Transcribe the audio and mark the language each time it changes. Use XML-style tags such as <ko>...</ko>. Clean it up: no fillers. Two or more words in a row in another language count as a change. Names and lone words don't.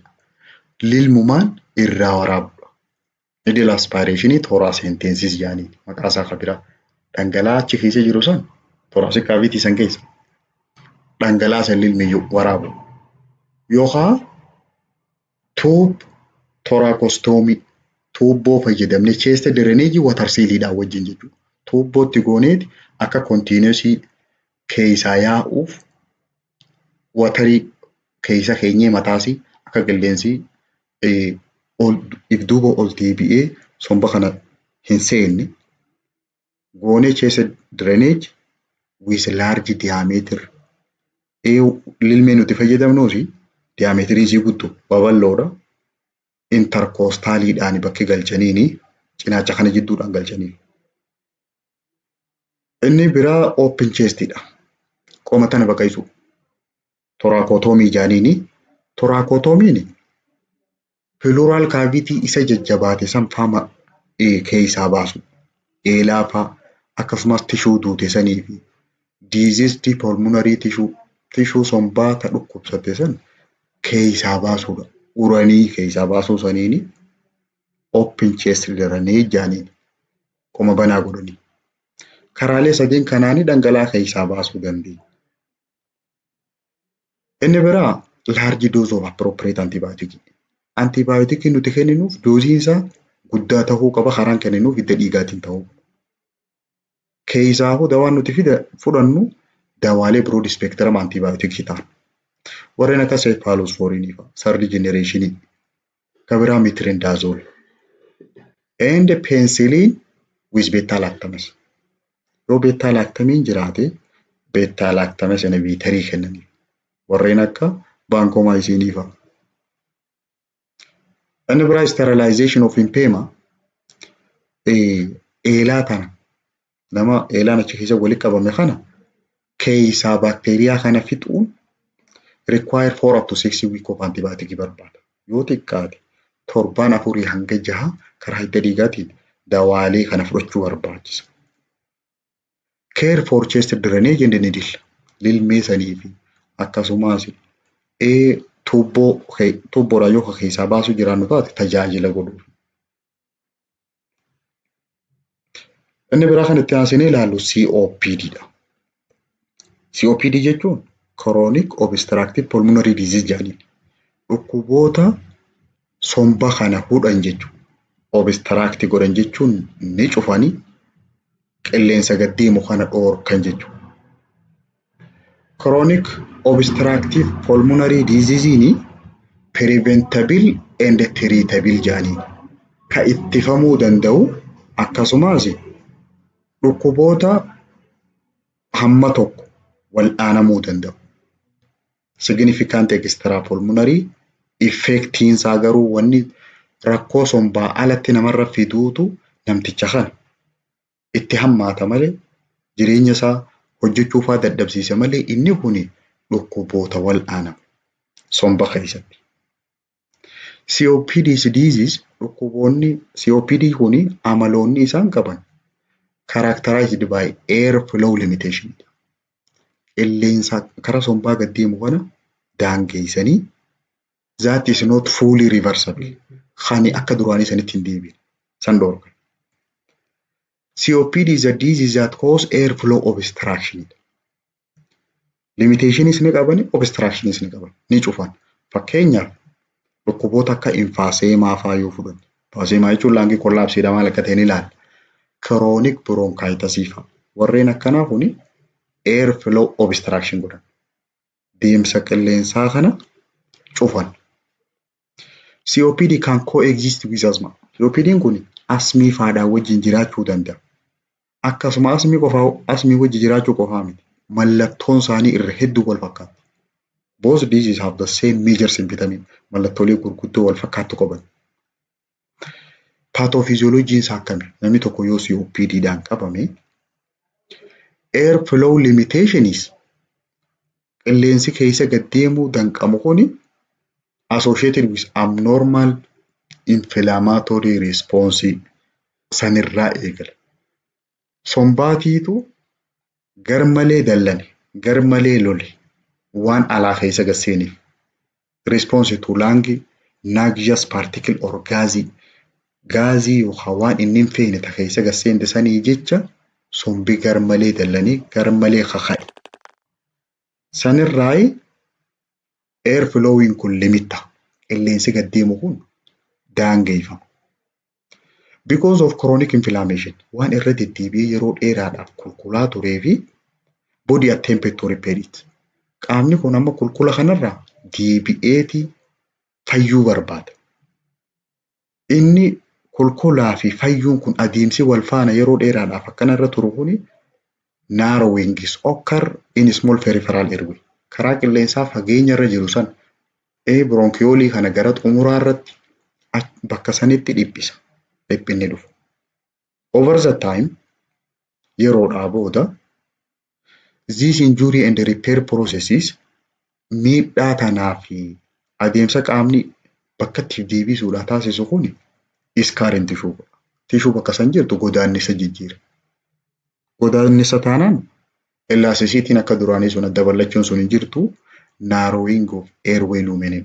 <om>Lilmumaan irraa waraabudha.</om> <en>Needle aspirationii</en> <om>thoracentesis jedhanii maqaa isaa kan biraa. Dhangala'aa achi keessa jiru san</om> <en>thoracic cavity</en> <om>san keessa dhangala'aa san lilmiyyuu waraabu. Yookaan</om> <en>tube thoracostomy</en> <om>tuubboo fayyadamne</om> <en>chest drainage water</en> <om>seeliidhaan wajjin jechuudha. Tuubbootti gooneeti akka continuous keessaa yaa'uuf watarii keessa keenyee mataasii akka qilleensi if duuba ol deebi'ee somba kana hin seenne goonee</om> <en>chest drainage with large diameter.</en> <om>Lilmee nuti fayyadamnuusi diameterii isii guutuu babal'oodha. Intercostaaliidhaan bakki galchaniini cinaacha kana jidduudhaan galchanii. Inni biraa</om> <en>open chestidha.</en> <om>Qoma tana baqaysu. Thoracotomy jaaniini. Thoracotomiin</om> <en>pleural cavity</en> <om>isa jajjabaate san faama keessaa baasu. Eelaa fa'aa akkasumas tishuu duute sanii fi</om> <en>diseased pulmonary</en> <om>tishuu sombaa ta dhukkubsatte san keessaa baasuudha. Uranii keessaa baasuu saniini</om> <en>open chest drainage</en> <om>jaaniini. Qoma banaa godhanii. Karaalee sadeen kanaanii dhangala'aa keessaa baasuu dandeenya. Inni biraa</om> <en>large dose of appropriate antibiotic.</en> <om>Antibiotic nuti kenninuuf doosiin isaa guddaa ta'uu qaba. Karaan kenninuuf hidda dhiigaatiin ta'uu. Keessaafuu dawaan nuti fudhannu dawaalee</om> <en>broad spectrum antibiotic</en> <om>ta'an. Warreen akka cephalosporinii fa'aa,</om> <en>third generation,</en> <om>kabiraa</om> <en>metronidazole, and penicillin with beta-lactamase.</en> <om>Yoo beta-lactamine jiraate</om> <en>beta-lactamase inhibitorii</en> <om>kennaniif. Warreen akka vancomycinii fa'aa. Inni biraa</om> <en>sterilization of impema</en> <om>eelaa kana nama eelaan achi keessa walitti qabame kana keessaa baakteeriyaa kana fixuun</om> <en>require 4 up to 6 week of antibiotic</en> <om>barbaada. Yoo xiqqaate torbaan 4 hanga 6 karaa hidda dhiigaatiin dawaalee kana fudhachuu barbaachisa.</om> <en>Care for chest drainage and needle</en> <om>lilmee sanii fi akkasumas tuubboodhaan yoo keessaa baasuu jiraannu taate tajaajila godhuuf. Inni biraa kan itti aansinee ilaallu COPD dha. COPD jechuun</om> <en>chronic obstructive pulmonary disease</en> <om>jedhanii dhukkuboota somba kana hudhan jechuudha. Obstruct godhan jechuun ni cufanii qilleensa gaddeemu kana dhoorkan jechuudha.</om> <en>Chronic obstructive pulmonary disease</en> <om>ni</om> <en>preventable and treatable</en> <om>jedhanii ka ittifamuu danda'u akkasumas dhukkuboota hamma tokko wal'aanamuu danda'u.</om> <en>Significant extrapulmonary effectiin</en> <om>isaa garuu wanni rakkoo sombaa alatti namarra fiduutu namticha kana itti hammaata malee jireenya isaa hojjechuufaa dadhabsiisa malee inni kuni dhukkuboota wal'aanamu somba keessatti.</om> <en>COPD disease</en> <om>dhukkuboonni COPD kuni amaloonni isaan qaban</om> <en>characterized by air flow limitation.</en> <om>Qilleensa karaa sombaa gaddeemu kana daangeessanii</om> <en>that is not fully reversible.</en> <om>Khani akka duraanii sanitti hin deebiin san dhoorgan.</om> <en>COPD is a disease that cause air flow obstruction.</en> <om>Limitations ni qaban, obstructions ni qaban, ni cufan. Fakkeenyaaf dhukkuboota akka emphysema fa'aa yoo fudhanne. Emphysema jechuun</om> <en>laangii kollaapsiidha</en> <om>maal akka ta'e ni ilaalla.</om> <en>Chronic bronchitis</en> <om>fa'aa. Warreen akkanaa kuni</om> <en>air flow obstruction</en> <om>godhan. Deemsa qilleensaa kana cufan.</om> <en>COPD can coexist with asthma.</en> <om>COPD kun asmii faadhaan wajjin jiraachuu danda'a. Akkasuma asmii wajjin jiraachuu qofaa miti. Mallattoon isaanii irra hedduu wal fakkaata.</om> <en>Both diseases have the same major symptoms.</en> <om>Mallattoolee gurguddoo wal fakkaatu qaban. Pathophysiology isaa akkami? Namni tokko yoo COPD dhaan qabame</om> <en>air flow limitations</en> <om>qilleensi keessa gaddeemuu danqamu kuni</om> <en>associated with abnormal inflammatory response</en> <om>sanirraa eegala. Sombaatiitu garmalee dallane, garmalee lole waan alaa keessa gasseeniif.</om> <en>Response to lung noxious particle or</en> <om>gaazii yookaan waan inni hin feene ta keessa gasseente sanii jecha sombi garmalee dallanii garmalee kaka'e. Sanirraa</om> <en>air flowing</en> <om>kun limita. Qilleensi gaddeemu kun daangeeffama.</om> <en>Because of chronic inflammation,</en> <om>waan irra deddeebi'ee yeroo dheeraadhaaf kulkulaa turee fi</om> <en>body attempt to repair it.</en> <om>Qaamni kun amma kulkula kanarraa deebi'eeti fayyuu barbaada. Inni kulkulaa fi fayyuun kun adeemsi wal faana yeroo dheeraadhaaf akkanarra turu kuni</om> <en>narrowing occur in small peripheral airway.</en> <om>Karaa qilleensaa fageenya irra jiru san bronchiolii kana gara xumuraa irratti bakka sanitti dhiphisa. Dhiphinni dhufu.</om> <en>Over the time</en> <om>yeroodhaa booda</om> <en>these injury and repair processes</en> <om>miidhaa tanaa fi adeemsa qaamni bakka itti deebisuudhaa taasisu kuni iskaarin tishuu godha. Tishuu bakka san jirtu godaannisa jijjiira. Godaannisa taanaan ellaasisiitiin akka duraanii sun adda ballachuun sun hin jirtu</om> <en>narrowing of airway lumen</en> <om>dhufa.</om>